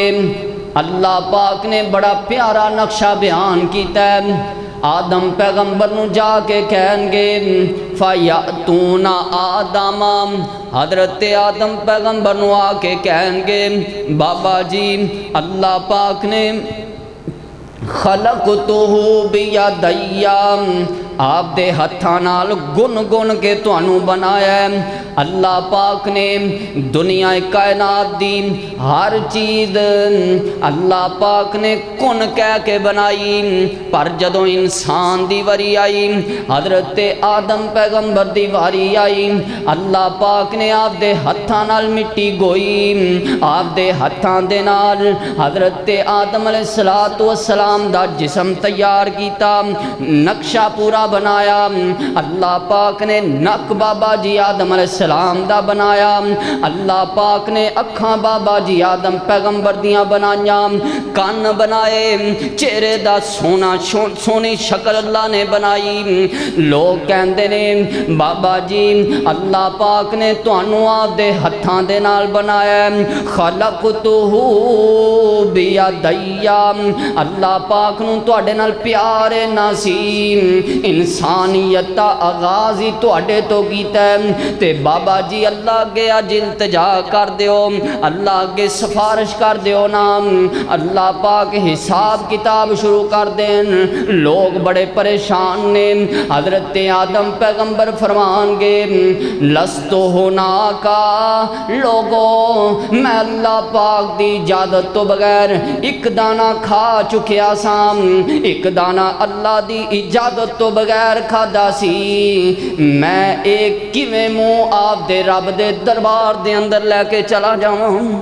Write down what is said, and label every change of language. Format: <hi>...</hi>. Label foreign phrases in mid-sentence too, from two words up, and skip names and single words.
<pa>اللہ پاک نے بڑا پیارا نقشہ بیان کیتا ہے۔ آدم پیغمبر نو جا کے کہیں گے</pa> <ar>فَيَأْتُونَ آدَمَ،</ar> <pa>حضرت آدم پیغمبر نو آ کے کہیں گے بابا جی اللہ پاک نے</pa> <ar>خَلَقْتُهُ بِيَدَيَّ،</ar> <pa>آپ دے ہتھاں نال گن گن کے تانوں بنایا ہے۔ اللہ پاک نے دنیا کائنات دی ہر چیز اللہ پاک نے کن کہہ کے بنائی، پر جدوں انسان دی واری آئی، حضرت آدم پیغمبر دی واری آئی، اللہ پاک نے آپ دے ہتھاں نال مٹی گوئی، آپ دے ہتھاں دے نال حضرت آدم</pa> <ar>علیہ السلام</ar> <pa>دا جسم تیار کیتا، نقشہ پورا بنایا۔ اللہ پاک نے نک بابا جی آدم</pa> <ar>علیہ السلام</ar> <pa>دا بنایا، اللہ پاک نے اکھاں بابا جی آدم پیغمبر دیاں بنائیاں، کان بنائے، چہرے دا سونی شکل اللہ نے بنائی۔ لوگ کہندے نے بابا جی اللہ پاک نے تانوں آپ دے ہتھاں دے نال بنایا،</pa> <ar>خلقتہ بیدیّ،</ar> <pa>اللہ پاک نوں تواڈے نال پیار نہ سی، انسانیت دا آغاز ہی تواڈے تو کیتا ہے، تے بابا جی اللہ اگے اج التجا کر دیو، اللہ اگے سفارش کر دیو نا، اللہ پاک حساب کتاب شروع کر دین۔ لوگ بڑے پریشان نے، حضرت آدم پیغمبر فرمان گے</pa> <ar>لست ہناکا،</ar> <pa>لوگوں میں اللہ پاک دی اجازت تو بغیر ایک دانہ کھا چکیا سام، ایک دانہ اللہ دی اجازت تو بغیر کھادا سی، میں ایک کیویں منہ آپ دے رب دے دربار دے اندر لے کے چلا جاواں؟</pa>